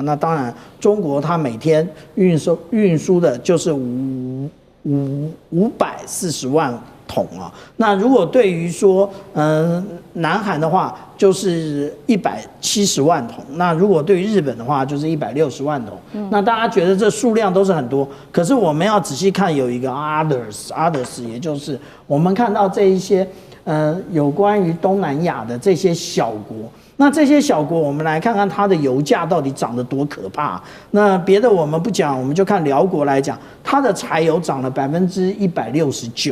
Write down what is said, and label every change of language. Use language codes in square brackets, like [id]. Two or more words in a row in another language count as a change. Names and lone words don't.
[zh] 那當然，中國它每天運輸的就是540萬桶啊。那如果對於說南韓的話，就是170萬桶；那如果對於日本的話，就是160萬桶。那大家覺得這數量都是很多，可是我們要仔細看，有一個 others，也就是我們看到這一些有關於東南亞的這些小國。那這些小国，我們來看看它的油價到底漲得多可怕。那別的我們不講，我們就看寮國來講，它的柴油漲了169%。